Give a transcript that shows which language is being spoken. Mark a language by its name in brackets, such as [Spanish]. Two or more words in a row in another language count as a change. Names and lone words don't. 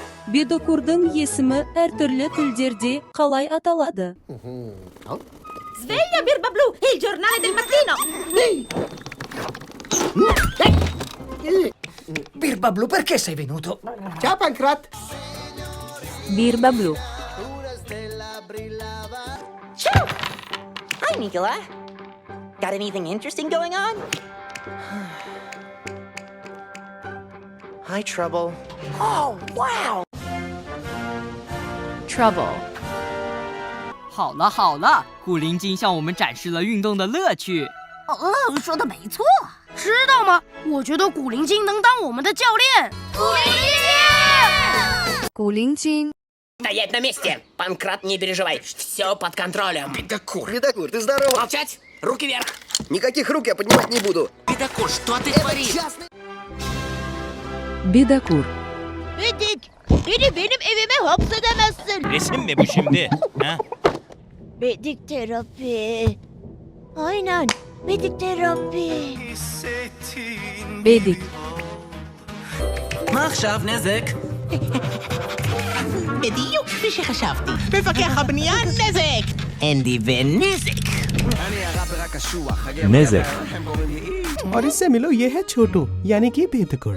[Kazakh] Bедокурдың есімі әртүрлі тілдерде қалай аталады? [Italian] Sveglia bir bablu, il giornale del mattino! Bir bablu, perché sei venuto? Ciao Pancrat! Bir bablu. [English] Ciao! Hi, Nicola. Got anything interesting going on? Hi, Trouble. Oh, wow! Trouble. [Chinese] 好了好了，古灵精向我们展示了运动的乐趣。说的没错，知道吗？我觉得古灵精能当我们的教练。古灵精。 [Russian] Стоять на месте! Панкрат, не переживай, все под контролем. Бедокур, ты здоров? Молчать! Руки вверх! Никаких рук я поднимать не буду. Бедокур, что ты творишь? Bedokur. [Turkish] Bedik, beni benim evime hapsedemezsin. Resim mi bu şimdi? Ha? Bedik terapi. Aynen, bedik terapi. Bedik. [Hebrew] מה עכשיו נזק? בדיוק כפי שחשבתי. מפקח הבנייה נזק! אנדי ונזק! Nezek. [Hindi] और इससे मिलो ये है छोटू यानी कि बेदकुर।